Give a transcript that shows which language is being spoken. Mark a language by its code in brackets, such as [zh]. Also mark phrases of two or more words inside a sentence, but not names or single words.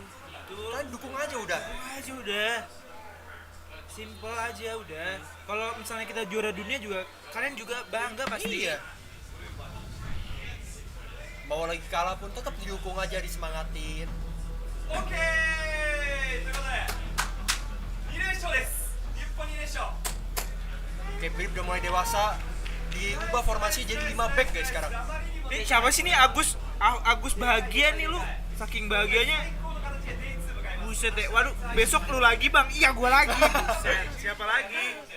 [id] Kalian dukung aja udah. Simple aja udah. Kalau misalnya kita juara dunia juga, kalian juga bangga pasti. Iya. Mau lagi kalah pun tetap didukung aja, disemangatin. Oke, [ja] ということで勝です。日本2連勝。 [id] Oke, Philip udah mulai dewasa. Diubah formasi jadi 5 back guys sekarang. Ini siapa sih nih Agus bahagia nih lu. Saking bahagianya. Buset deh. Waduh, besok lu lagi, Bang. Iya, gua lagi. Buset. Siapa lagi?